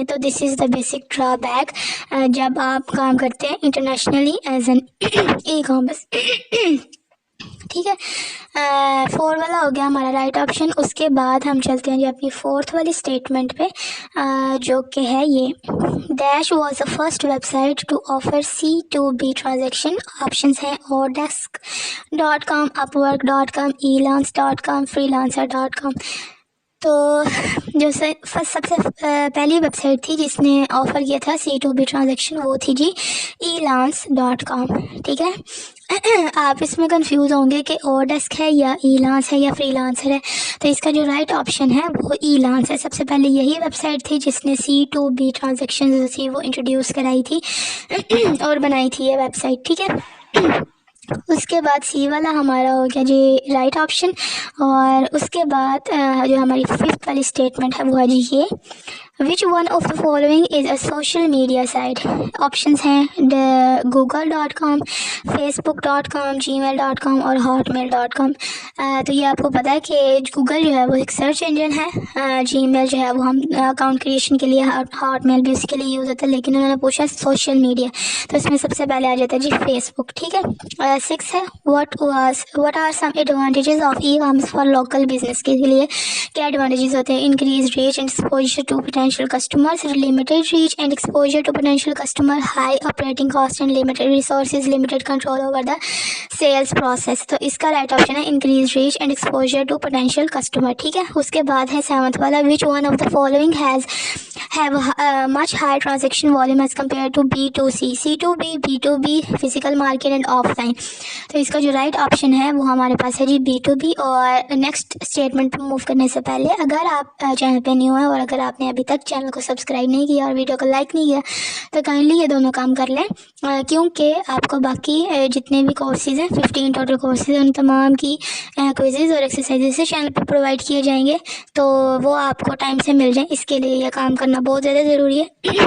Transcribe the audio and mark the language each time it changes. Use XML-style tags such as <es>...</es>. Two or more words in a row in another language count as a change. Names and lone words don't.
<en>तो this is the basic drawback</en> <hi>जब आप काम करते हैं</hi> <en>internationally as an e-commerce.</en> <hi>ठीक है, 4 वाला हो गया हमारा</hi> <en>right option.</en> <hi>उसके बाद हम चलते हैं जी अपनी 4th वाली स्टेटमेंट पे, जो कि है ये,</hi> <en>dash was the first website to offer C2B transaction.</en> <hi>ऑप्शंस हैं odesk.com, upwork.com, elance.com, freelancer.com। तो जो सबसे पहली वेबसाइट थी जिसने ऑफ़र किया था C2B ट्रांजेक्शन वो थी जी elance.com। ठीक है, आप इसमें कंफ्यूज होंगे कि ओडेस्क है या ईलांस है या फ्रीलांसर है, तो इसका जो</hi> <en>right option</en> <hi>है वो ईलांस है। सबसे पहले यही वेबसाइट थी जिसने C2B ट्रांजेक्शन थी वो इंट्रोड्यूस कराई थी और बनाई थी ये वेबसाइट। ठीक है, उसके बाद सी वाला हमारा हो गया जी</hi> <en>right option.</en> <hi>और उसके बाद जो हमारी 5th वाली स्टेटमेंट है वो है जी ये,</hi> <en>which one of the following is a social media site.</en> <hi>ऑप्शंस हैं google.com, facebook.com, gmail.com और hotmail.com। तो ये आपको पता है कि गूगल जो है वो एक</hi> <en>search engine</en> <hi>है, जीमेल जो है वो हम</hi> <en>account creation</en> <hi>के लिए, हॉटमेल भी उसके लिए यूज़ होता है, लेकिन उन्होंने पूछा</hi> <en>social media,</en> <hi>तो इसमें सबसे पहले आ जाता है जी फेसबुक। ठीक है,</hi> <en>6 है, what are some advantages of e-commerce for local business.</en> <hi>के लिए क्या एडवांटेजेस होते हैं?</hi> <en>increase reach and exposure to potential customers, limited reach and exposure to potential customer, high operating cost and limited resources, limited control over the sales process.</en> <hi>तो इसका</hi> <en>right option है increase reach and exposure to potential customer.</en> <hi>ठीक है, उसके बाद है 7th वाला,</hi> <en>which one of the following have much high transaction volume as compare to B2C, C2B, B2B, physical market and offline.</en> <hi>तो इसका जो</hi> <en>right option</en> <hi>है वो हमारे पास है जी B2B। और नेक्स्ट स्टेटमेंट पर मूव करने से पहले अगर आप चैनल पे न्यू हैं और अगर आपने अभी तक चैनल को सब्सक्राइब नहीं किया और वीडियो को लाइक नहीं किया तो काइंडली ये दोनों काम कर लें, क्योंकि आपको बाकी जितने भी कोर्सेज़ हैं 15</hi> <en>total courses</en> <hi>हैं उन तमाम की क्विज़ेज़ और एक्सरसाइजेज से चैनल पर प्रोवाइड किए जाएंगे, तो वो आपको टाइम से मिल जाए, इसके लिए यह काम करना बहुत ज़्यादा ज़रूरी है।</hi>